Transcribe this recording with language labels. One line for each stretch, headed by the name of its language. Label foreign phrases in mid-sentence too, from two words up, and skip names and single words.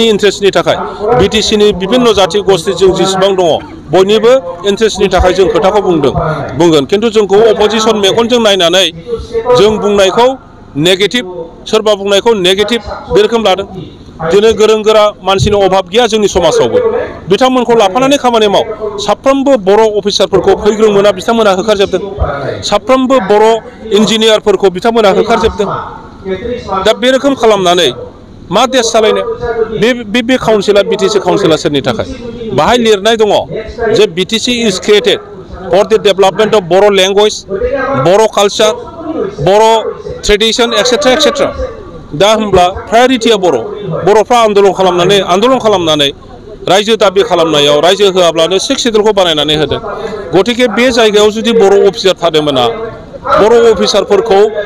Bodo: इन्ट्रेस्टनि थाखाय बिटिसिनि बिभिन्न जाथि गस्थि जों जेसेबां दङ बयनिबो इन्ट्रेस्टनि थाखाय जों खोथाखौ बुंगोन खिन्थु जोंखौ अपोजिसन मेगनजों नायनानै जों बुंनायखौ नेगेटिभ सोरबा बुंनायखौ नेगेटिभ बे रोखोम लादों दिनै गोरों गोरा मानसिनि अभाब गैया जोंनि समाजावबो बिथांमोनखौ लाफानानै खामानि माव साफ्रोमबो बर' अफिसारफोरखौ फैग्रों मोना बिथांमोना होखारजोबदों साफ्रोमबो बर' इन्जिनियारफोरखौ बिथांमोना होखारजोबदों दा बे रोखोम खालामनानै मा देश सालायनो बे काउन्सिला बिटिसि काउन्सिला सोरनि थाखाय बाहाय लिरनाय दङ जे बिटिसि
English: is created for the development of Boro language Boro culture Boro tradition etcetera etcetera
Bodo: दा होमब्ला प्रायरिटिया बर'फ्रा आन्दलन खालामनानै रायजो दाबि खालामनायाव रायजो होआब्लानो 6 सिडुलखौ बानायनानै होदों गतिके बे जायगायाव जुदि बर' अफिसार थादोंमोना बर' अफिसारफोरखौ